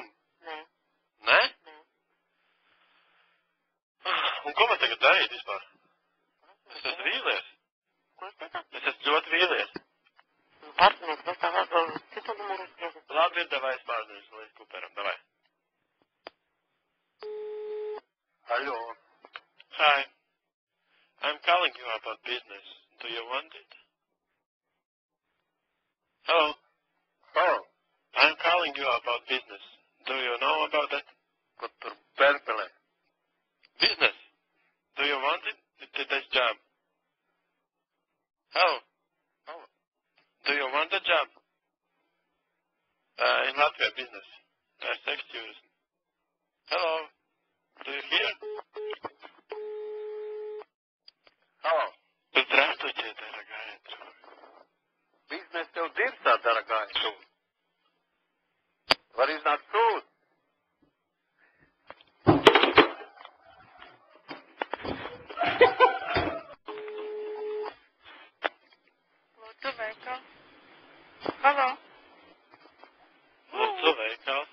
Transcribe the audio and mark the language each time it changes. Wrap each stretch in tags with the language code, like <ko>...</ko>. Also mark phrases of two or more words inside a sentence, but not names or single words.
<lv>Nē. Nē? Nē. Un ko man tagad darīt vispār? Es esmu vīlies. Ko es teicu? Es esmu ļoti vīlies. Pārsnieks, es tā vēl citu numuru uzspriežu. Labi, ir, davai es pārsniegšu līdz Cooperam, davai.</lv> <en>Hello. Hi. I'm calling you about business. Do you want it? Hello. Oh. I'm calling you about business. Do you know about that? Business. Do you want it? This job. Hello. Oh. Do you want a job? In Latvia business. 6 years. Hello. Do you hear? Hello.</en> <ru>Здравствуйте, дорогая друг.</ru> <lv>Бизнес tev dirsā,</lv> <ru>дорогая друг.</ru> <lv>Var iznākt sūd? Lūdzu, veikals. Halo. Lūdzu, veikals.</lv>